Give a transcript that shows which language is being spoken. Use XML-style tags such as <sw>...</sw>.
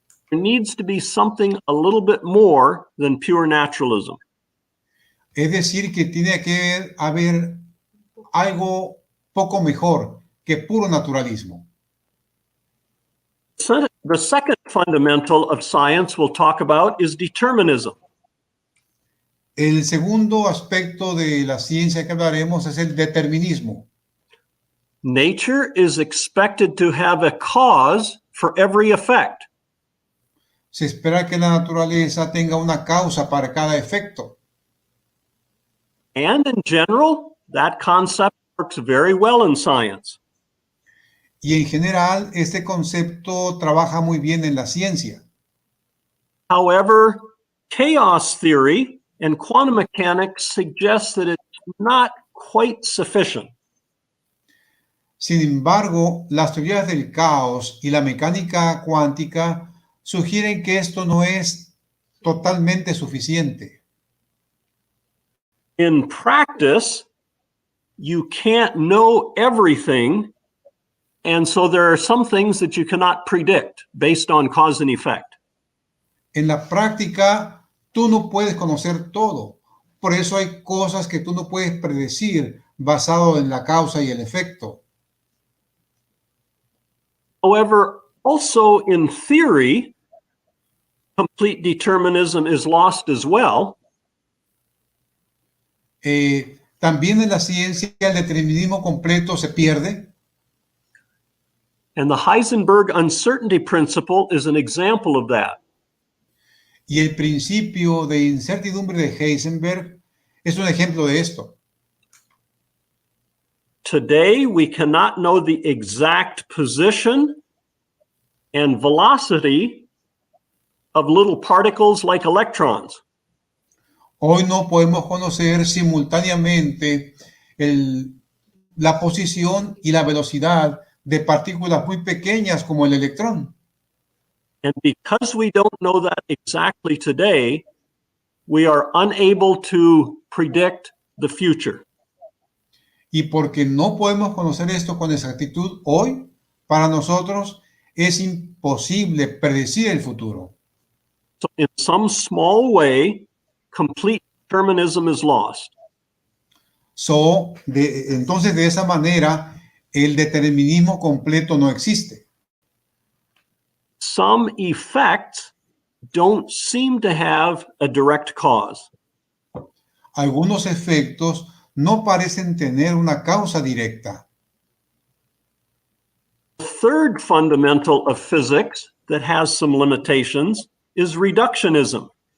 <en>There needs to be something a little bit more than pure naturalism.</en> <es>Es decir, que tiene que haber algo poco mejor que puro naturalismo.</es> <en>The second fundamental of science we'll talk about is determinism.</en> <es>El segundo aspecto de la ciencia que hablaremos es el determinismo.</es> <en>Nature is expected to have a cause for every effect.</en> <es>Se espera que la naturaleza tenga una causa para cada efecto.</es> <en>And in general, that concept works very well in science.</en> <es>Y en general, este concepto trabaja muy bien en la ciencia.</es> <en>However, chaos theory and quantum mechanics suggest that it's not quite sufficient.</en> <es>Sin embargo, las teorías del caos y la mecánica cuántica sugieren que esto no es totalmente suficiente.</es> <en>In practice, you can't know everything, and so there are some things that you cannot predict based on cause and effect.</en> <es>En la práctica, tú no puedes conocer todo. Por eso hay cosas que tú no puedes predecir basado en la causa y el efecto.</es> <en>However, also in theory, complete determinism is lost as well.</en> <es>También en la ciencia el determinismo completo se pierde.</es> <en>And the Heisenberg uncertainty principle is an example of that.</en> <es>Y el principio de incertidumbre de Heisenberg es un ejemplo de esto.</es> <en>Today, we cannot know the exact position and velocity of little particles like electrons.</en> <es>Hoy no podemos conocer simultáneamente la posición y la velocidad de partículas muy pequeñas como el electrón.</es> <en>And because we don't know that exactly today, we are unable to predict the future.</en> <es>Y porque no podemos conocer esto con exactitud hoy, para nosotros es imposible predecir el futuro.</es> <en>So in some small way, complete determinism is lost.</en> <es>Entonces, de esa manera, el determinismo completo no existe.</es> <en>Some effects don't seem to have a direct cause.</en> <es>Algunos efectos no parecen tener una causa directa.</es> <en>The third fundamental of physics that has some limitations is reductionism.</en>